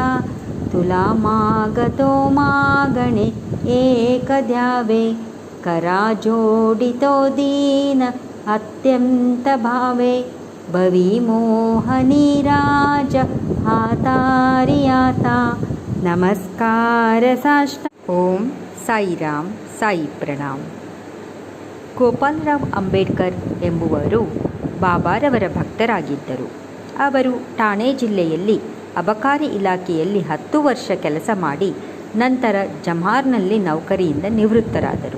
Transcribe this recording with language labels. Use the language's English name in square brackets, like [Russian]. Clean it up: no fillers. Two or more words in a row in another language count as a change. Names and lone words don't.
[Marathi] तुला मागतो मागणे एक द्यावे, करा जोडितो दीन अत्यंत भावे. भवी मोहनी राज हातारियाता, नमस्कार साष्टांग. [Kannada] ओम ಸಾಯಿರಾಮ್ ಸಾಯಿ ಪ್ರಣಾಮ್. ಗೋಪಾಲರಾವ್ ಅಂಬೇಡ್ಕರ್ ಎಂಬುವರು ಬಾಬಾರವರ ಭಕ್ತರಾಗಿದ್ದರು. ಅವರು ಠಾಣೆ ಜಿಲ್ಲೆಯಲ್ಲಿ ಅಬಕಾರಿ ಇಲಾಖೆಯಲ್ಲಿ 10 ವರ್ಷ ಕೆಲಸ ಮಾಡಿ ನಂತರ ಜಮ್ಹಾರ್ನಲ್ಲಿ ನೌಕರಿಯಿಂದ ನಿವೃತ್ತರಾದರು.